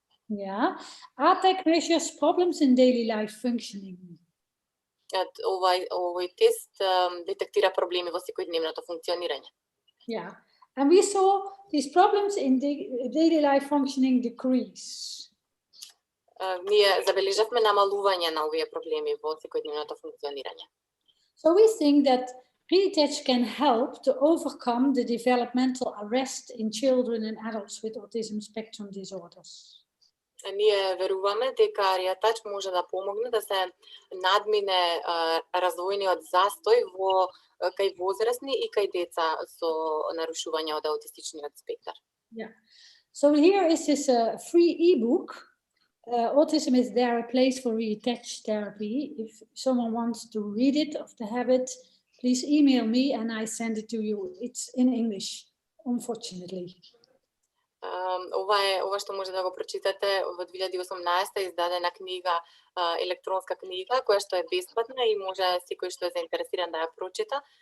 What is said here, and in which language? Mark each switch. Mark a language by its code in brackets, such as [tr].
[en] Yeah, ATEC measures problems in daily life functioning. [mk] Овој тест детектира проблеми во секојдневното функционирање. [en] Yeah, and we saw these problems in daily life functioning decrease. [mk] Ние забележавме намалување на овие проблеми во секојдневното функционирање. [en] So we think that Риатач can help to overcome the developmental arrest in children and adults with autism spectrum disorders. [mk] Ние веруваме дека Риатач може да помогне да се надмине развојниот застој кај возрастни и кај деца со нарушување од аутистичниот спектар. [en] Yeah. So here is this free ebook. Autism is there a place for Riatach therapy. If someone wants to read it of the habit, please email me and I send it to you. It's in English, unfortunately. [mk] Ова што може да го прочитате во 2018 издадена книга, електронска книга, која што е бесплатна и може секој што е заинтересиран да ја прочита.